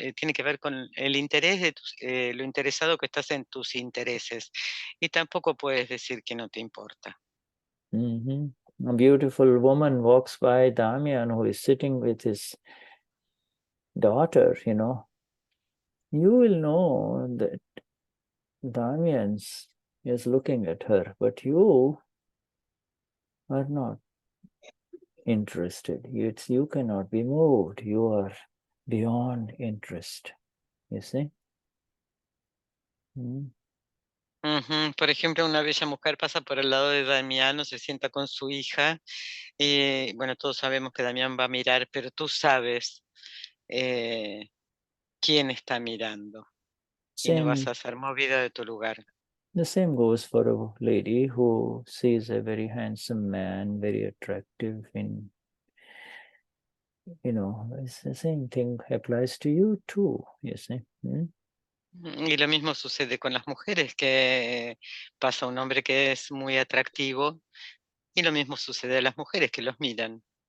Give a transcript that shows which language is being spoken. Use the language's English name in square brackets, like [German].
[Spanish] Tiene que ver con el interés de lo interesado que estás en tus intereses y tampoco puedes decir que no te importa. [English] A beautiful woman walks by Damian, who is sitting with his daughter, you know. You will know that Damian is looking at her, but you are not interested. You cannot be moved. You are beyond interest, you see. [Spanish] Por ejemplo, una bella mujer pasa por el lado de Damiano, se sienta con su hija y bueno, todos sabemos que Damián va a mirar, pero tú sabes quién está mirando y no vas a ser movida de tu lugar. [English] The same goes for a lady who sees a very handsome man, very attractive, in, you know, it's the same thing applies to you too, you see. [Spanish] Y lo mismo sucede con las mujeres, que pasa un hombre que es muy atractivo y lo mismo sucede a las mujeres que los miran.